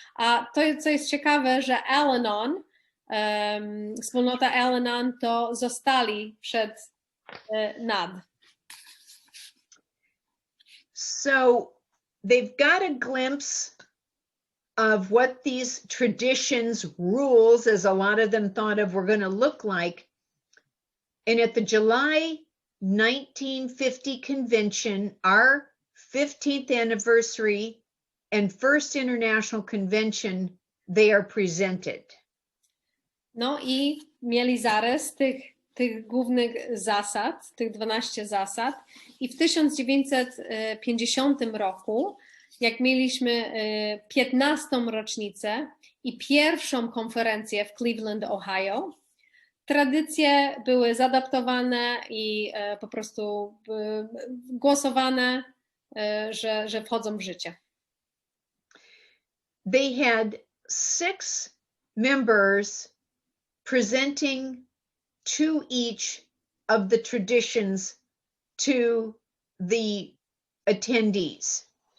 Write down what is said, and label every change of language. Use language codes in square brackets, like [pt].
[pl] A to, co jest ciekawe, że Al-Anon, wspólnota Al-Anon to zostali przed nad. [en] So they've got a glimpse of what these traditions, rules, as a lot of them thought of, were going to look like. And at the July 1950 convention, our 15th anniversary and first international convention, they are presented. [pl] No i mieli zarys tych głównych zasad, tych 12 zasad i w 1950 roku, jak mieliśmy 15. rocznicę i pierwszą konferencję w Cleveland, Ohio, tradycje były zaadaptowane i po prostu głosowane, że wchodzą w życie. [en] They had 6 members presenting to each of the traditions to the attendees.